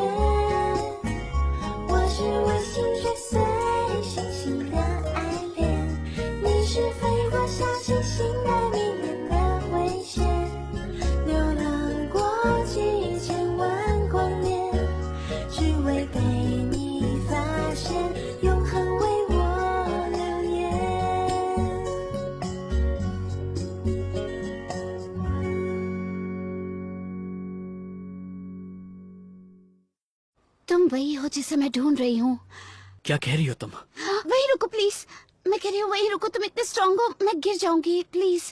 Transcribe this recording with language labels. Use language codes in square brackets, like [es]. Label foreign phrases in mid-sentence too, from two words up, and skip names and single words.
[zh] 我是为心碎碎星星的爱恋，你是飞过小星星的迷人的危险，流浪过几千万光年，只为被你发现，永恒为我留言。 [hi] तुम वही हो जिसे मैं ढूंढ रही हूँ। क्या कह रही हो तुम? वही रुको प्लीज, मैं कह रही हूँ वही रुको, तुम इतने स्ट्रांग हो, मैं गिर जाऊंगी प्लीज।